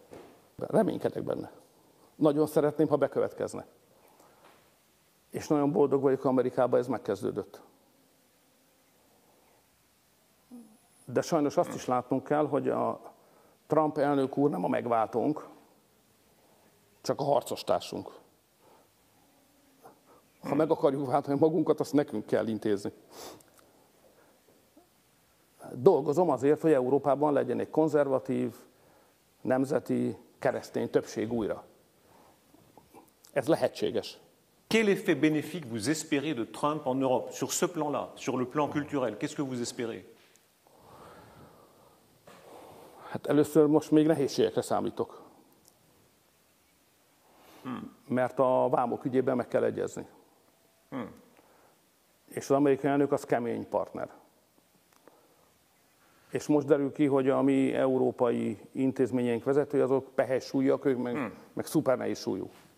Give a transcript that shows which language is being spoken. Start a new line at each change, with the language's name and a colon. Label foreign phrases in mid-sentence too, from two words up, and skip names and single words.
Hungarian: Reménykedek benne. Nagyon szeretném, ha bekövetkezne. És nagyon boldog vagyok, Amerikában ez megkezdődött. De sajnos azt is látnunk kell, hogy a Trump elnök úr nem a megváltónk, csak a harcostársunk. Ha meg akarjuk váltani magunkat, azt nekünk kell intézni. Dolgozom azért, hogy Európában legyen egy konzervatív, nemzeti, keresztény többség újra. Ez lehetséges.
French: Quel effet bénéfique vous espérez de Trump en Europe, sur ce plan-là, sur le plan culturel? Qu'est-ce que vous espérez?
Hungarian: Hát először most még nehézségekre számítok. Mert a vámok ügyében meg kell egyezni. És az amerikai elnök az kemény partner. És most derül ki, hogy a mi európai intézményeink vezetői azok pehely súlyak, ők meg szuper nehéz súlyú.